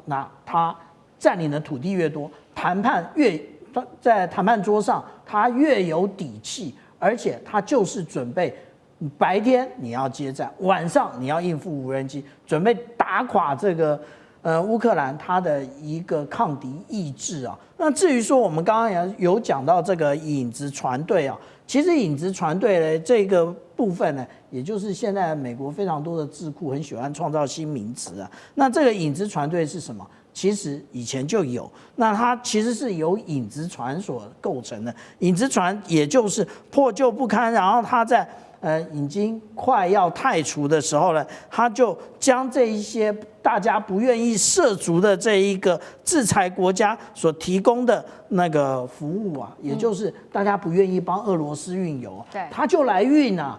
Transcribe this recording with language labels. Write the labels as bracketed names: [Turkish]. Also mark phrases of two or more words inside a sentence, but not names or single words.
[Chinese] 那他佔領的土地越多，談判在談判桌上他越有底氣，而且他就是準備白天你要接戰，晚上你要應付無人機，準備打垮這個烏克蘭他的一個抗敵意志啊。那至於說我們剛剛也有講到這個影子船隊啊，其實影子船隊呢這個部分呢，也就是現在美國非常多的智庫很喜歡創造新名詞啊。那這個影子船隊是什麼？其實以前就有，那它其實是由影子船所構成的。影子船也就是破舊不堪，然後它在已經快要汰除的時候呢，他就將這一些大家不願意涉足的這一個制裁國家所提供的那個服務啊，也就是大家不願意幫俄羅斯運油，他就來運啊。